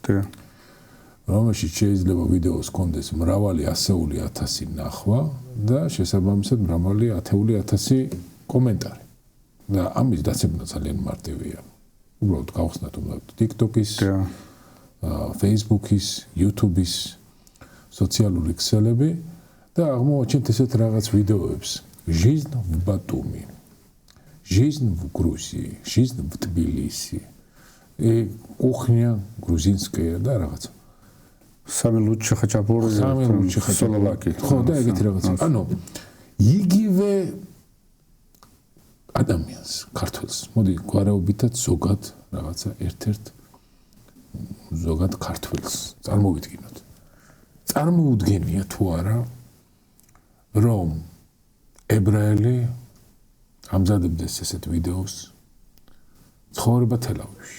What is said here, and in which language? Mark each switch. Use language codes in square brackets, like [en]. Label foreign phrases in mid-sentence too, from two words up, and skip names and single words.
[ka] რომელშიც შეიძლება ვიდეოს კონდეს მრავალი ასეული ათასი ნახვა და შესაბამისად მრავალი ათეული ათასი კომენტარი. და ამის დაცემა ძალიან მარტივია. უბრალოდ გავხსნათ TikTok-ის, Facebook-ის, YouTube-ის სოციალური ქსელები და აღმოაჩენთ ესეთ რაღაც ვიდეოებს. [ru] Жизнь в Батуми. Жизнь в Грузии, жизнь в Тбилиси. Кухня грузинская, да, რაღაც. Самый лучший хачапур Сололаки. [ka] ხო, და ეგეთი რაღაცა. ანუ იგივე ადამიანს, ქართველს. მოდი გვარაობითად ზოგად რაღაცა ერთ-ერთ ზოგად ქართველს წარმოვიდგინოთ. წარმოუდგენია თუ არა რომ ებრაელი ამზადებდეს ესეთ ვიდეოს ცხოვრება თელ-ავივში.